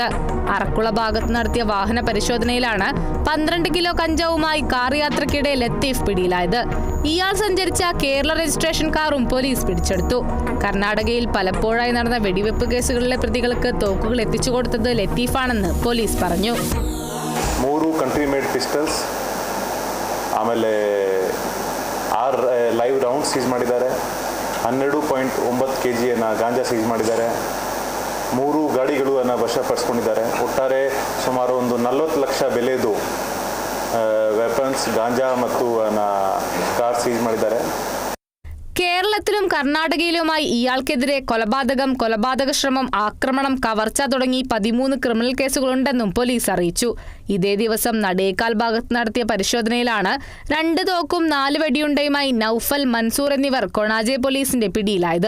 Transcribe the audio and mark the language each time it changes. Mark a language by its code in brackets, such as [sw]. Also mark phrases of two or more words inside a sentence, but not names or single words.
[ml] അറക്കുള ഭാഗത്ത് നടത്തിയ വാഹന പരിശോധനയിലാണ് 12 കിലോ കഞ്ചാവുമായി കാർ യാത്രക്കിടെ ലത്തീഫ് പിടിയിലായത്. ഇയാൾ സഞ്ചരിച്ച കേരള രജിസ്ട്രേഷൻ കാറും പോലീസ് പിടിച്ചെടുത്തു. കർണാടകയിൽ പലപ്പോഴായി നടന്ന വെടിവെപ്പ് കേസുകളിലെ പ്രതികൾക്ക് തോക്കുകൾ എത്തിച്ചു കൊടുത്തത് ലത്തീഫാണെന്ന് പോലീസ് പറഞ്ഞു. [en] 3 country made pistols, ಆಮೇಲೆ 6 live round seize ಮಾಡಿದ್ದಾರೆ. [kn] 12.9 kg ಗಾಂಜಾ ಸೀಸ್ ಮಾಡಿದ್ದಾರೆ. 3 ಗಾಡಿಗಳನ್ನು ವಶಪಡಿಸಿಕೊಂಡಿದ್ದಾರೆ. ಒಟ್ಟಾರೆ ಸುಮಾರು 40 ಲಕ್ಷ ಬೆಲೆದು ವೆಪನ್ಸ್, ಗಾಂಜಾ ಮತ್ತು [en] car seize [kn] ಮಾಡಿದ್ದಾರೆ. [ml] കേരളത്തിലും കർണാടകയിലുമായി ഇയാൾക്കെതിരെ കൊലപാതക ശ്രമം, ആക്രമണം, കവർച്ച തുടങ്ങി 13 ക്രിമിനൽ കേസുകളുണ്ടെന്നും പോലീസ് അറിയിച്ചു. ഇതേ ദിവസം നടേക്കാൽ ഭാഗത്ത് നടത്തിയ പരിശോധനയിലാണ് 2 തോക്കും 4 വെടിയുണ്ടയുമായി നൌഫൽ, മൻസൂർ എന്നിവർ കൊണാജെ പോലീസിന്റെ പിടിയിലായത്.